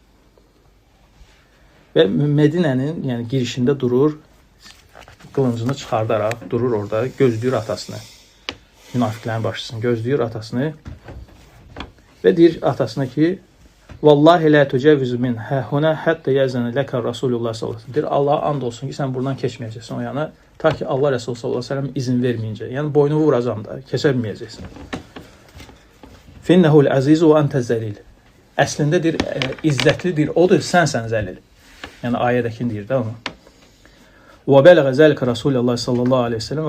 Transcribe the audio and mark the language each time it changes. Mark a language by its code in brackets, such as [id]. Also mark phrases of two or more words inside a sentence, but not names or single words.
[az] Və Mədinənin yəni girişində durur, qılıncını çıxardaraq durur orada, gözləyir atasını. Münafiqlərin başçısını gözləyir atasını və deyir atasına ki, [ar] "والله لا تجاوز من هاهنا حتى يأذن لك رسول الله صلى الله عليه وسلم." [az] Deyir, Allah and olsun ki, sən buradan keçməyəcəksən o yana, ta ki Allah Rəsulü [ar] صلى الله عليه وسلم [az] izin verməyincə. Yəni boynu vuracam da, keçə bilməyəcəksən. [ar] "فإنه العزيز وأنت الذليل." [az] Əslində deyir, izzətlidir, odur, sənsən zəlil. Yəni ayədəkini deyir də onu. [ar] "وبلغ ذلك رسول الله صلى الله عليه وسلم."